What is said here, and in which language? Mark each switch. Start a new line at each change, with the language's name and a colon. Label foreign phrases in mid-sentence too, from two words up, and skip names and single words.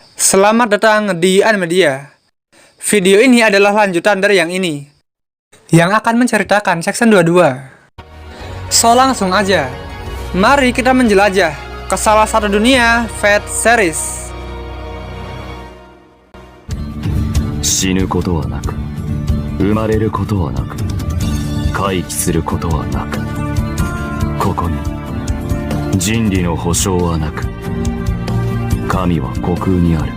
Indonesian: Selamat datang di Animedia. Video ini adalah lanjutan dari yang ini, yang akan menceritakan section 22. So langsung aja, mari kita menjelajah ke salah satu dunia Fate series.
Japanese: 死ぬことはなく、生まれることはなく、回帰することはなく、ここに人理の保証はなく、神は虚空にある。